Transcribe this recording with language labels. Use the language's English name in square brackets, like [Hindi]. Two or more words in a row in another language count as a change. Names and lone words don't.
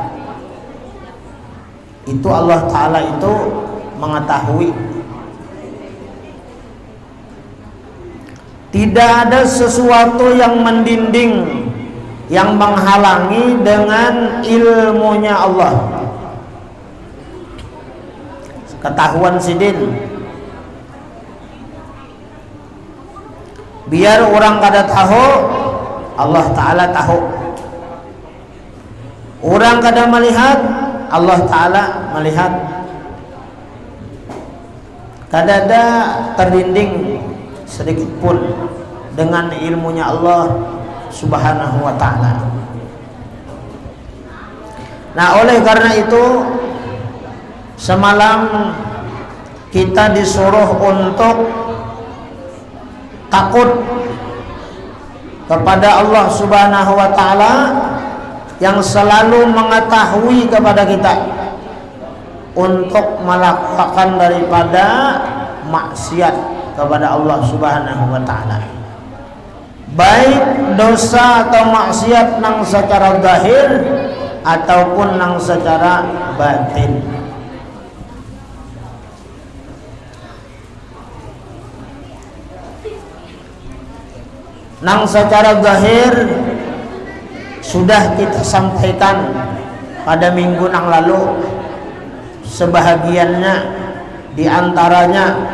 [Indonesian] Itu [Arabic] Allah Ta'ala [Indonesian] itu mengetahui. Tidak ada sesuatu yang mendinding, yang menghalangi dengan ilmunya Allah. [Banjar] Ketahuan sidin, biar orang kada tahu, [Arabic] Allah Ta'ala [Banjar] tahu. [Indonesian] Orang kada melihat, [Arabic] Allah Ta'ala [Indonesian] melihat. Kada ada terdinding sedikit pun dengan ilmunya [Arabic] Allah Subhanahu wa Ta'ala. [Indonesian] Nah, oleh karena itu semalam kita disuruh untuk takut kepada [Arabic] Allah Subhanahu wa Ta'ala [Indonesian] yang selalu mengetahui kepada kita untuk melakukan daripada maksiat kepada [Arabic] Allah Subhanahu wa Ta'ala, [Banjar] baik dosa atau maksiat nang secara zahir ataupun nang secara batin. Nang secara zahir sudah kita sampaikan pada minggu nang lalu, sebahagiannya diantaranya